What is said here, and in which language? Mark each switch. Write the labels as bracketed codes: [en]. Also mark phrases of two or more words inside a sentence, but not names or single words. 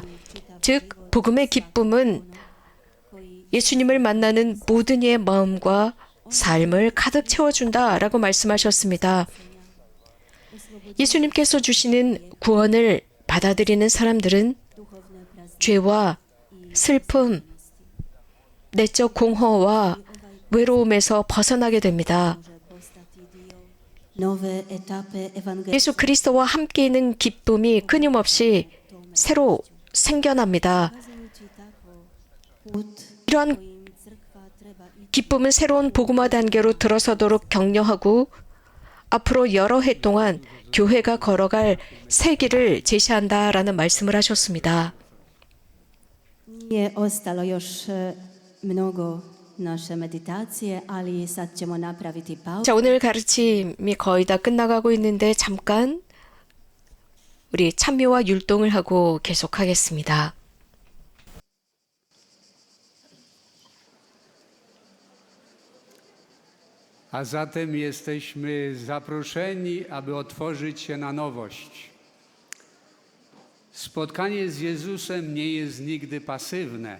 [ko] 즉, 복음의 기쁨은 예수님을 만나는 모든 이의 마음과 삶을 가득 채워준다라고 말씀하셨습니다. 예수님께서 주시는 구원을 받아들이는 사람들은 죄와 슬픔, 내적 공허와 외로움에서 벗어나게 됩니다. [hr] nove etape Evangelii. [ko] 예수 그리스도와 함께 있는 기쁨이 끊임없이 새로 생겨납니다. [hr] Put [ko] 이러한 [hr] kojim crkva treba ići [ko] 기쁨은 새로운 복음화 단계로 들어서도록 격려하고 앞으로 여러 해 동안 교회가 걸어갈 새 길을 제시한다라는 말씀을 하셨습니다. [hr] Nije ostalo još mnogo naše meditacije, ali sad ćemo napraviti pauzu. [ko] 자, 오늘 가르침이 거의 다 끝나가고 있는데 잠깐 우리 찬미와 율동을 하고 계속하겠습니다. [pl] A zatem jesteśmy zaproszeni, aby otworzyć się na nowość. Spotkanie z Jezusem nie jest nigdy pasywne.